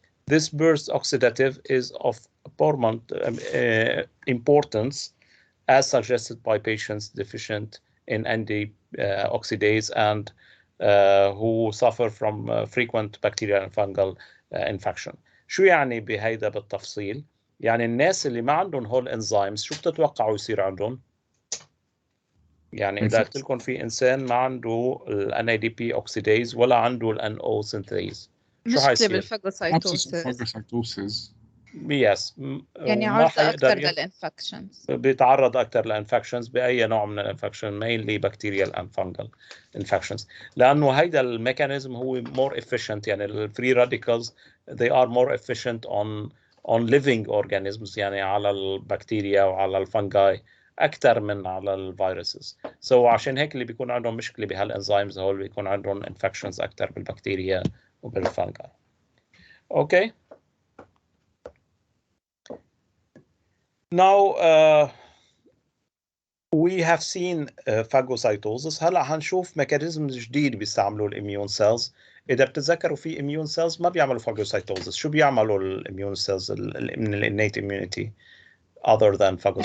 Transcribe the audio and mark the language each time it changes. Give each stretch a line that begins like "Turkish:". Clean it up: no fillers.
English: This burst oxidative is of paramount importance as suggested by patients deficient in NAD oxidase and who suffer from frequent bacterial and fungal infection.
Arabic: شو يعني بهيدا بالتفصيل؟ يعني الناس اللي ما عندهم هول انزيمز شو بتتوقعوا يصير عندهم؟ يعني اذا قلت لكم في انسان ما عنده ال NADP oxidase ولا عنده ال NO synthase شو حيصير؟ بالفاجوسايتوسيس
English: يس
Arabic: يعني ما عرضة حيقدر أكثر للإنفكشنز. بيتعرض اكثر للانفكشنز باي نوع من الانفكشن
English: mainly bacterial and fungal infections
Arabic: لانه هيدا الميكانيزم هو
English: more efficient
Arabic: يعني الفري راديكالز
English: they are more efficient on living organisms
Arabic: يعني على البكتيريا وعلى الفنجاي اكثر من على الفيروسز. سو عشان هيك اللي بيكون عندهم مشكله بهالانزيمز هول بيكون عندهم انفكشنز اكثر بالبكتيريا وبالفنجاي.
English: Okay Now we have seen phagocytosis.
Arabic: هلا حنشوف ميكانيزم جديد بيستعملوا الاميون سيلز. اذا بتتذكروا في اميون سيلز ما بيعملوا phagocytosis. شو بيعملوا الاميون سيلز من الانيت immunity
English: other than phagocytosis؟